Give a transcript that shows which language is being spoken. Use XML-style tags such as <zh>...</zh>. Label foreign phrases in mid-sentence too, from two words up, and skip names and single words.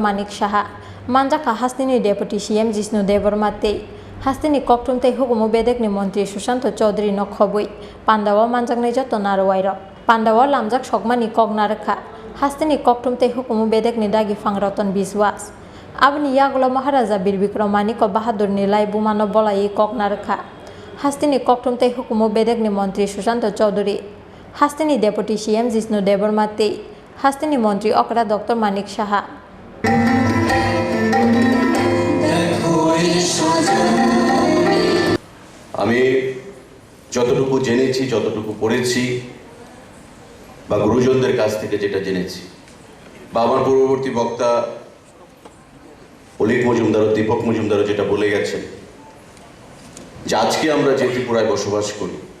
<trp>Manik Shaha Manjaka Hastini</trp> <en>Deputy CM</en> <trp>Jishnu Devarma Te Hastini koktumtei hukumu bedekni Montri Susanto Chaudhary Nokhobui Pandawa Manjaknai Joto Narwairo Pandawa Lamjak Sokmani Kognarkha Hastini koktumtei hukumu bedekni Dagifang Roton Biswas Abni Yagulo Maharaja Bir Bikramani Bahadurni Lai Bumano Bolai Kognarkha Hastini koktumtei hukumu bedekni Montri Susanto Chaudhary Hastini</trp> <en>Deputy CM</en> <trp>Jishnu Devarma Te Hastini Montri Okra Dr. Manik Shaha</trp> <bn>আমি যতটুকু জেনেছি যতটুকু পড়েছি বা গুরুজনদের কাছ থেকে যেটা জেনেছি বা আমার পূর্ববর্তী বক্তা অলিক মজুমদার ও দীপক মজুমদার যেটা বলে গেছেন যে আজকে আমরা যে ত্রিপুরায় বসবাস করি</bn>